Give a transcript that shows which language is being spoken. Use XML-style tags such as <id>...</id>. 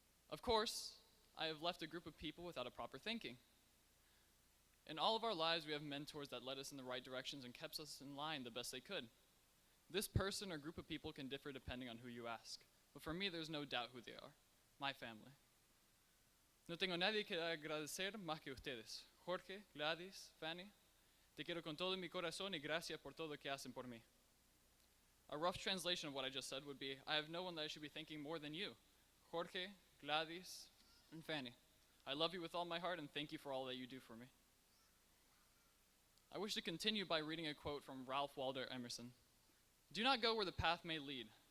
<en>Of course, I have left a group of people without a proper thinking. In all of our lives, we have mentors that led us in the right directions and kept us in line the best they could. This person or group of people can differ depending on who you ask, but for me, there's no doubt who they are, my family.</en> <es>No tengo nadie que agradecer más que ustedes. Jorge, Gladys, Fanny, te quiero con todo mi corazón y gracias por todo que hacen por mí.</es> <en>A rough translation of what I just said would be, I have no one that I should be thanking more than you. Jorge, Gladys, and Fanny. I love you with all my heart and thank you for all that you do for me. I wish to continue by reading a quote from Ralph Waldo Emerson. Do not go where the path may lead.</en>